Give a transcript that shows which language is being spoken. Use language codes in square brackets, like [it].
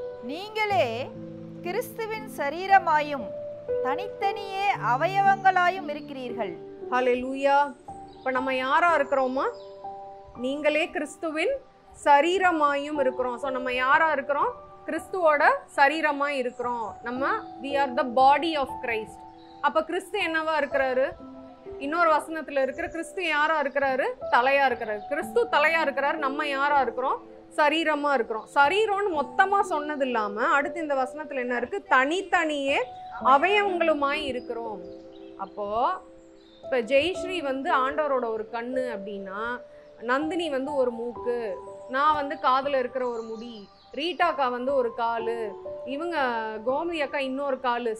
[ta] நீங்களே கிறிஸ்துவின் சரீரமாயும் தனித்தனியே அவயவங்களாயும் இருக்கிறீர்கள். ஹல்லேலூயா. இப்போ நம்ம யாரா இருக்கிறோமா? நீங்களே கிறிஸ்துவின் சரீரமாயும் இருக்கிறோம். ஸோ நம்ம யாரா இருக்கிறோம்? கிறிஸ்துவோட சரீரமாக இருக்கிறோம். [en] நம்ம we are the body of Christ. [ta] அப்போ கிறிஸ்து என்னவா இருக்கிறாரு? இன்னொரு வசனத்தில் இருக்கிற கிறிஸ்து யாரா இருக்கிறாரு? தலையா இருக்கிறாரு. கிறிஸ்து தலையா இருக்கிறாரு. நம்ம யாரா இருக்கிறோம்? சரீரமா இருக்கிறோம். சரீரம்னு மொத்தமா சொன்னது இல்லாம அடுத்து இந்த வசனத்துல என்ன இருக்கு? தனித்தனியே அவயவங்களுமாய் இருக்கிறோம். அப்போ இப்ப ஜெயஸ்ரீ வந்து ஆண்டவரோட ஒரு கண்ணு அப்படின்னா, நந்தினி வந்து ஒரு மூக்கு, நான் வந்து காதுல இருக்கிற ஒரு முடி, ரீட்டாக்கா வந்து ஒரு காலு, இவங்க கோமதி அக்கா இன்னொரு காலு.